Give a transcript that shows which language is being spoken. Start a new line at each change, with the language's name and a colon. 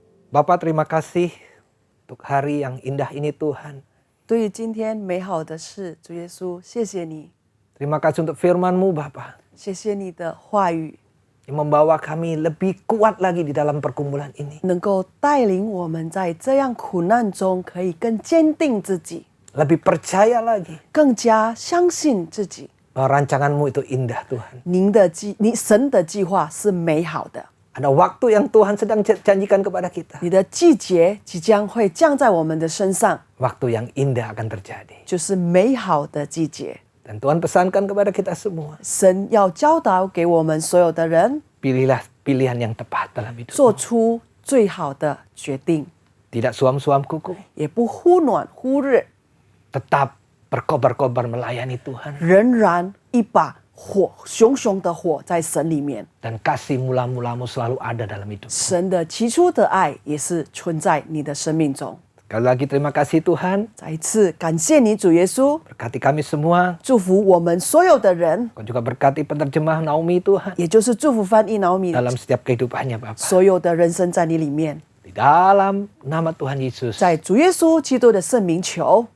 Indonesian: Bapak terima kasih untuk hari yang indah ini Tuhan.
Chinese: 对于今天美好的事，主耶稣，谢谢你，
Indonesian: Terima kasih untuk firman-Mu Bapa.
Chinese: 谢谢你的话语，
Indonesian: Yang membawa kami lebih kuat lagi di dalam pergumulan ini.
Chinese: 能够带领我们在这样苦难中可以更坚定自己，
Indonesian: Lebih percaya lagi
Chinese: 更加相信自己。
Indonesian: bahwa rancangan-Mu itu indah Tuhan.
Chinese: 神的计划是美好的，
Indonesian: Ada waktu yang Tuhan sedang janjikan kepada kita.
Chinese: 你的季节即将会降在我们的身上，
Indonesian: Waktu yang indah akan terjadi.
Chinese: 就是美好的季节。
Indonesian: Dan Tuhan pesankan kepada kita semua.
Chinese: 神要教导给我们所有的人，
Indonesian: Pilihlah pilihan yang tepat dalam hidup.
Chinese: 做出最好的决定，
Indonesian: Tidak suam-suam kuku.
Chinese: 也不忽暖忽热，
Indonesian: Tetap berkobar-kobar melayani Tuhan.
Chinese: 仍然一把火，熊熊的火在神里面。
Indonesian: Dan kasih mula-mulamu selalu ada dalam hidup.
Chinese: 神的起初的爱也是存在你的生命中。
Indonesian: Sekali lagi terima kasih Tuhan.
Chinese: 再一次感谢你，主耶稣，
Indonesian: Berkati kami semua.
Chinese: 祝福我们所有的人，
Indonesian: Kau juga berkati penerjemah Naomi Tuhan.
Chinese: 也就是祝福翻译脑米
Indonesian: Dalam setiap kehidupannya Bapak.
Chinese: 所有的人生在你里面。
Indonesian: Di dalam nama Tuhan Yesus.
Chinese: 在主耶稣基督的圣名求，